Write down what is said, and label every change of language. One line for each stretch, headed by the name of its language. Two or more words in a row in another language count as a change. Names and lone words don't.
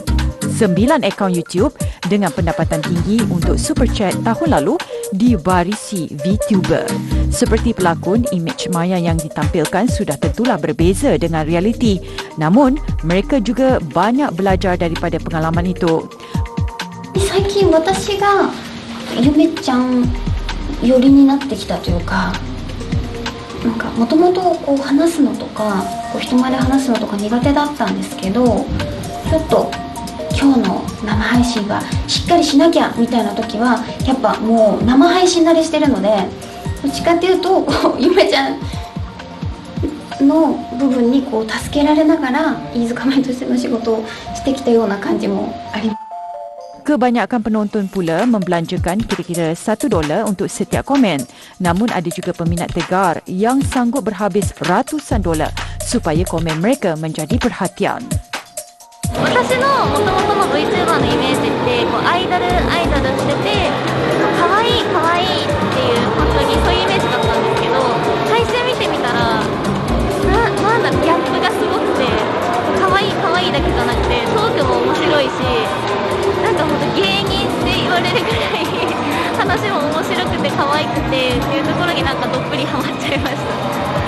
Malay: 9 akaun YouTube dengan pendapatan tinggi untuk Super Chat tahun lalu diwarisi VTuber. Seperti pelakon, imej maya yang ditampilkan sudah tentulah berbeza dengan realiti. Namun, mereka juga banyak belajar daripada pengalaman itu.
Japanese: 最近私がゆめちゃん寄りになってきたというか、なんかもともとこう話すのとかこう人前で話すのとか苦手だったんですけど、ちょっと今日の生配信はしっかりしなきゃみたいな時はやっぱもう生配信慣れしてるので、どっちかっていうとこうゆめちゃんの部分にこう助けられながら飯塚舞としての仕事をしてきたような感じもあります。
Malay: Kebanyakan penonton pula membelanjakan kira-kira $1 untuk setiap komen. Namun ada juga peminat tegar yang sanggup berhabis ratusan dolar supaya komen mereka menjadi perhatian.
Japanese: 私の元々の VTuber のイメージってこうアイドルしてて可愛い可愛いっていう本当にそういうイメージだったんですけど、配信見てみたらなんだギャップがすごくて可愛い可愛いだけじゃなくてトークも面白いし、なんか本当芸人って言われるぐらい話も面白くて可愛くてっていうところになんかどっぷりハマっちゃいました。